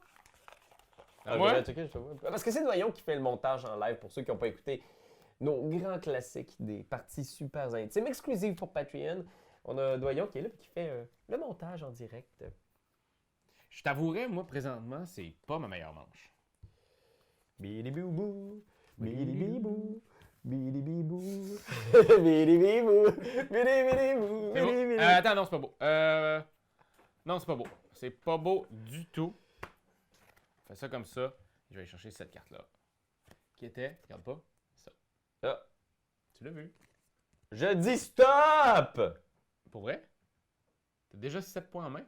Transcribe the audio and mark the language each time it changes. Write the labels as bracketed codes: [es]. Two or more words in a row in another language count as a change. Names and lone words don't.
[fr] À moi? Parce que c'est Noyon qui fait le montage en live pour ceux qui n'ont pas écouté nos grands classiques des parties super intimes, exclusives pour Patreon. On a Doyon qui est là et qui fait le montage en direct. Je t'avouerais, moi, présentement, c'est pas ma meilleure manche. Bidi-bou-bou, bidi-bibou, bidi-bibou, bidi-bibou, bidi-bidibou, C'est beau. bidi-bidibou. Attends, non, c'est pas beau. Non, c'est pas beau. C'est pas beau du tout. Fais ça comme ça. Je vais aller chercher cette carte-là. Qui était, regarde pas, ça. Ah. Tu l'as vu? Je dis stop! Pour vrai? T'as déjà 7 points en main?